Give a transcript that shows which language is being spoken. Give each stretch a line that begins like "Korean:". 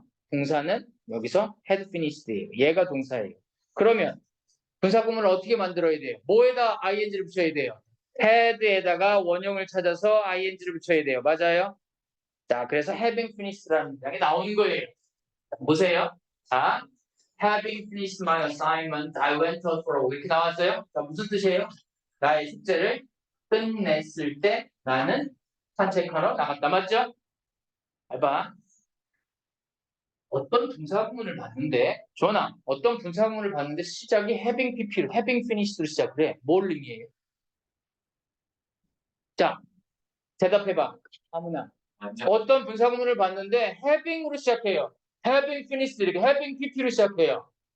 Korean: 동사는 여기서 had finished예요. 얘가 동사예요. 그러면 분사구문을 어떻게 만들어야 돼요? 뭐에다 ing를 붙여야 돼요? had에다가 원형을 찾아서 ing를 붙여야 돼요. 맞아요? 자, 그래서 having finished라는 문장이 나오는 거예요. 보세요.
English: 자, having finished my assignment, I went out for a walk.
Korean: 이렇게 나왔어요? 자, 무슨 뜻이에요? 나의 숙제를 끝냈을 때 나는 산책하러 나갔다. 맞죠? 봐봐. 어떤 분사구문을 봤는데, 전화, 어떤 분사구문을 봤는데 시작이 having pp로, having finished로 시작을 해. 뭘 의미해요? 자, 대답해봐. 아무나. 어떤 분사구문을 봤는데 having으로 시작해요. having finished 이렇게 having pp로 시작해요.